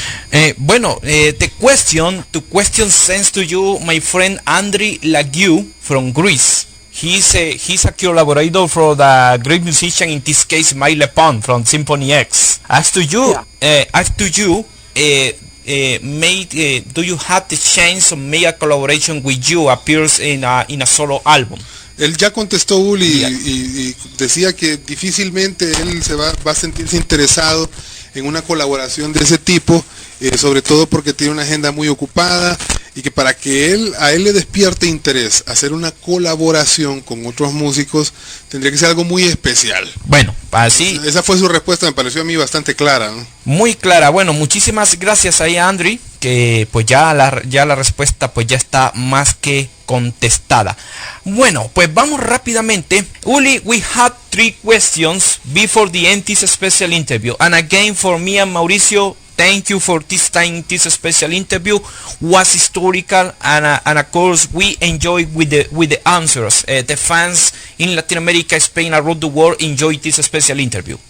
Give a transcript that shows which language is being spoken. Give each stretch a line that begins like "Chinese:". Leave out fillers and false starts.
English: The question sends to you my friend Andriy Lagiu from Greece. He's a collaborator for the great musician, in this case Mike Lepon from Symphony X. Do you have the chance to make a collaboration with you appears in a solo album?
Spanish: Él ya contestó Uli y decía que difícilmente él va a sentirse interesado en una colaboración de ese tipo, sobre todo porque tiene una agenda muy ocupada, y que para que a él le despierte interés hacer una colaboración con otros músicos tendría que ser algo muy especial. Bueno, así. Esa fue su respuesta, me pareció a mí bastante clara, ¿no? Muy clara. Bueno, muchísimas gracias ahí a Andriy, que pues ya la respuesta pues ya está más que contestada. Bueno, pues vamos rápidamente.
English: Uli, we had 3 questions before the end this special interview, and again for me and Mauricio, thank you for this time. This special interview was historical, and of course we enjoy with the answers. The fans in Latin America, Spain, around the world enjoyed this special interview.